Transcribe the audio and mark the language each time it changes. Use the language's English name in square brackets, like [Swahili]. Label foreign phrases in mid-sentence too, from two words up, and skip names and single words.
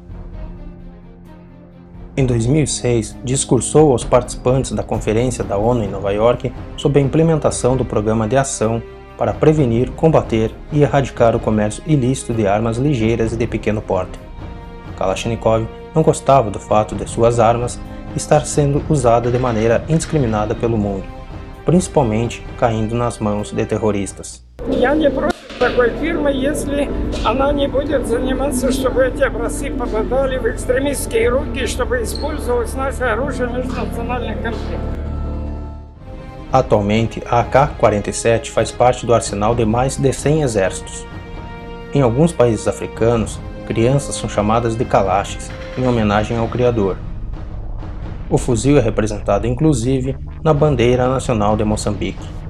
[Portuguese] Em 2006, discursou aos participantes da Conferência da ONU em Nova York sobre a implementação do Programa de Ação para prevenir, combater e erradicar o comércio ilícito de armas ligeiras e de pequeno porte. Kalashnikov não gostava do fato de suas armas estar sendo usada de maneira indiscriminada pelo mundo, principalmente caindo nas mãos de terroristas. [Russian] Такой фирмы, если она не будет заниматься, чтобы эти образцы попадали в экстремистские руки, чтобы использовалось наше оружие в межнациональных конфликтах. [Portuguese] Atualmente, a AK-47 faz parte do arsenal de mais de 100 exércitos. Em alguns países africanos, crianças são chamadas de Kalashs, em homenagem ao criador. O fuzil é representado inclusive na bandeira nacional de Moçambique.